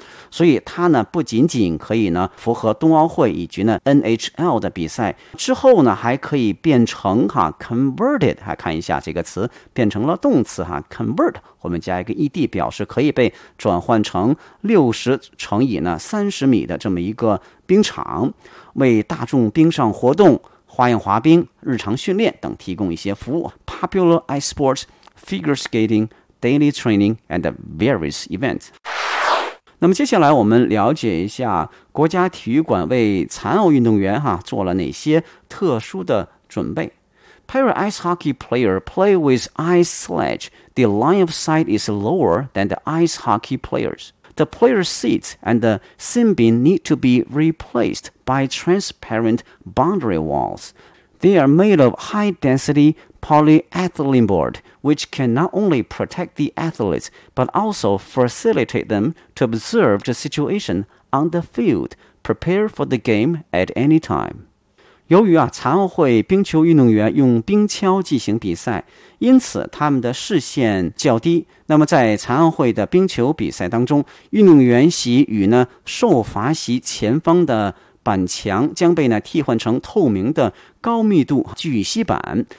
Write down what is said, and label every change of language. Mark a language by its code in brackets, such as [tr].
[zh] 所以它呢不仅仅可以呢符合冬奥会以及呢 NHL 的比赛，之后呢还可以变成哈 converted， 还看一下这个词变成了动词哈 convert， 后面加一个 ed 表示可以被转换成60乘以呢30米的这么一个冰场，为大众冰上活动、花样滑冰、日常训练等提供一些服务。 [en] Popular ice sports, figure skating, daily training and various events。 [zh] 那么接下来我们了解一下国家体育馆为残奥运动员哈、啊、做了哪些特殊的准备。 [en] Para ice hockey player play with ice sledge. The line of sight is lower than the ice hockey players. The player's seats and the sim bin need to be replaced by transparent boundary walls. They are made of high-density polyethylene board. Which can not only protect the athletes, but also facilitate them to observe the situation on the field, prepare for the game at any time. [zh] 由于啊，残奥会冰球运动员用冰橇进行比赛，因此他们的视线较低。那么在残奥会的冰球比赛当中，运动员席与呢受罚席前方的板墙将被呢替换成透明的高密度聚乙板。